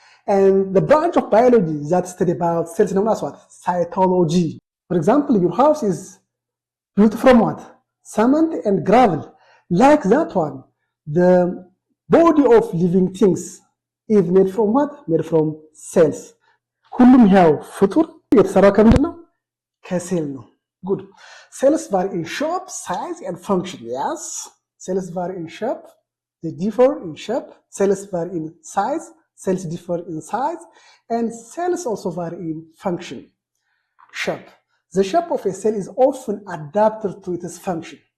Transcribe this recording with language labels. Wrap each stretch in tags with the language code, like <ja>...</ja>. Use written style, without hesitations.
<en>And the branch of biology that study about cells is known as what? Cytology. For example, your house is built from what? Cement and gravel. Like that one, the body of living things is made from what? Made from cells.</en> <am>ሁሉም ያው ፍጡር የተሰራው ከምንድን ነው? ከሴል ነው።</am> <en>Good. Cells vary in shape, size, and function. Yes, cells vary in shape. They differ in shape. Cells vary in size. Cells differ in size, and cells also vary in function. Shape. The shape of a cell is often adapted to its function.</en>